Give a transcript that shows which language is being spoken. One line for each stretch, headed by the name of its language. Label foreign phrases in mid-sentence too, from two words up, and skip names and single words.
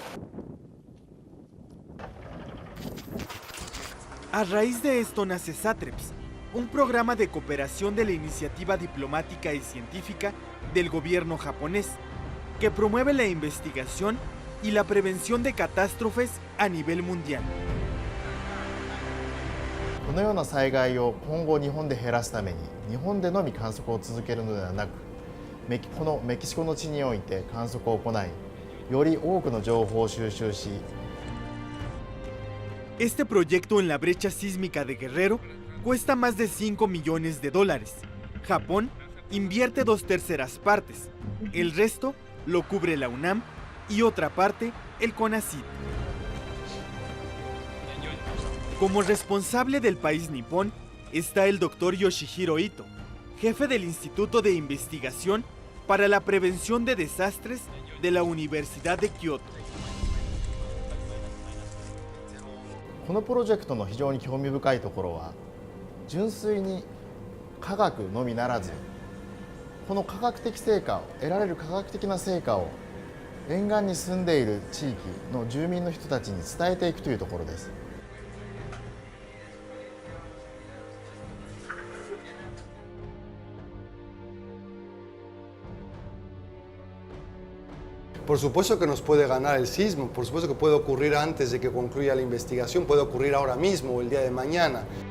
Spanish: A raíz de esto nace SATREPS, un programa de cooperación de la iniciativa diplomática y científica del gobierno japonés, que promueve la investigación y la prevención de catástrofes a nivel mundial.
Japanese: このような災害を今後日本で減らすために日本でのみ観測を続けるのではなく、このメキシコの地において観測を行い、より多くの情報を収集し、
Spanish: Este proyecto en la brecha sísmica de Guerrero cuesta más de $5 millones. Japón invierte 2/3 partes, el resto lo cubre la UNAM y otra parte el CONACYT. Como responsable del país nipón está el Dr. Yoshihiro Ito, jefe del Instituto de Investigación para la Prevención de Desastres de la Universidad de Kioto.
Japanese: このプロジェクトの非常に興味深いところは、純粋に科学のみならず、この科学的成果を得られる科学的な成果を沿岸に住んでいる地域の住民の人たちに伝えていくというところです。
Spanish: Por supuesto que nos puede ganar el sismo, por supuesto que puede ocurrir antes de que concluya la investigación, puede ocurrir ahora mismo o el día de mañana.